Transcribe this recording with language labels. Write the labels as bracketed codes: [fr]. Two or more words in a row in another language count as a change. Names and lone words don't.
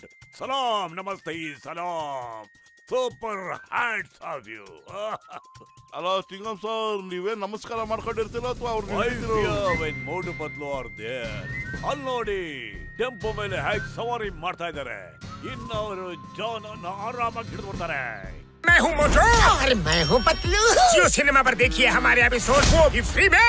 [en] ಸಲಾಂ, ನಮಸ್ತೆ, ಸಲಾಂ. super hats off you. [kn] ಅಲ್ಲ ಚಿಂಗಂ ಸರ್, ನೀವೇ ನಮಸ್ಕಾರ ಮಾಡ್ಕೊಂಡಿರ್ತೀರ ಅಥವಾ ಮೋಟು ಪತ್ಲು ಅವ್ರ ಅಲ್ಲಿ ನೋಡಿ, ಟೆಂಪೋ ಮೇಲೆ ಹೇಗೆ ಸವಾರಿ ಮಾಡ್ತಾ ಇದ್ದಾರೆ. ಇನ್ನು ಅವರು ಜಾನ್ ಅನ್ನು ಆರಾಮಾಗಿ ಹಿಡಿದ್ಬಿಡ್ತಾರೆ. [hi] मैं हूँ मोटू और मैं हूँ पतलू। जियो सिनेमा पर देखिए हमारे एपिसोड को भी फ्री में।